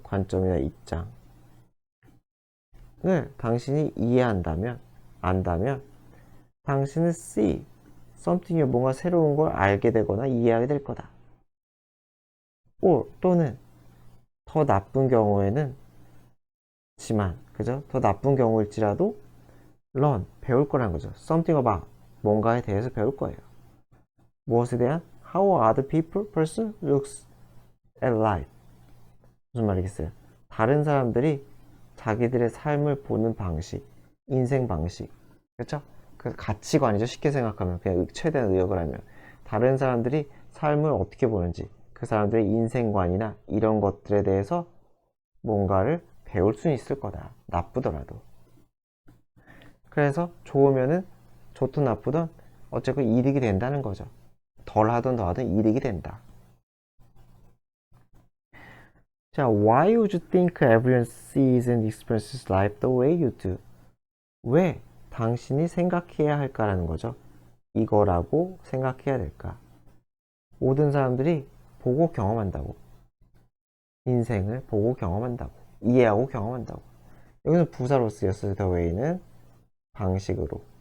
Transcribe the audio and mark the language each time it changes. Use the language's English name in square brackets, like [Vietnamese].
[Korean] 관점이나 입장을 당신이 이해한다면, 안다면 당신은 [English] see something [Korean] 이 뭔가 새로운 걸 알게 되거나 이해하게 될 거다. 또는 더 나쁜 경우에는 그죠? 더 나쁜 경우일지라도 learn, 배울 거라는 거죠. [English] something about, [Korean] 뭔가에 대해서 배울 거예요. 무엇에 대한? [English] how other person looks at life. [Korean] 무슨 말이겠어요? 다른 사람들이 자기들의 삶을 보는 방식, 인생 방식, 그렇죠? 그 가치관이죠. 쉽게 생각하면 그냥 최대한 의역을 하면 다른 사람들이 삶을 어떻게 보는지, 그 사람들의 인생관이나 이런 것들에 대해서 뭔가를 배울 수 있을 거다. 나쁘더라도. 그래서 좋으면은 좋든 나쁘든 어쨌건 이득이 된다는 거죠. 덜 하든 더 하든 이득이 된다. [English] 자, why would you think everyone sees and experiences life the way you do? [Korean] 왜 당신이 생각해야 할까라는 거죠. 이거라고 생각해야 될까? 모든 사람들이 보고 경험한다고. 인생을 보고 경험한다고. 이해하고 경험한다고. 여기서 부사로 쓰였어요. the way는 방식으로.